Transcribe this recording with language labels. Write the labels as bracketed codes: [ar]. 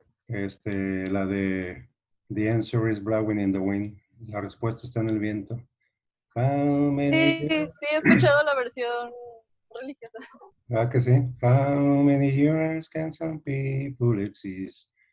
[es] La de The Answer is Blowing in the Wind. La respuesta está en el viento. [en] How many [es] Sí, sí, he escuchado la versión religiosa. ¿verdad que sí? [en] How many years can some people exist?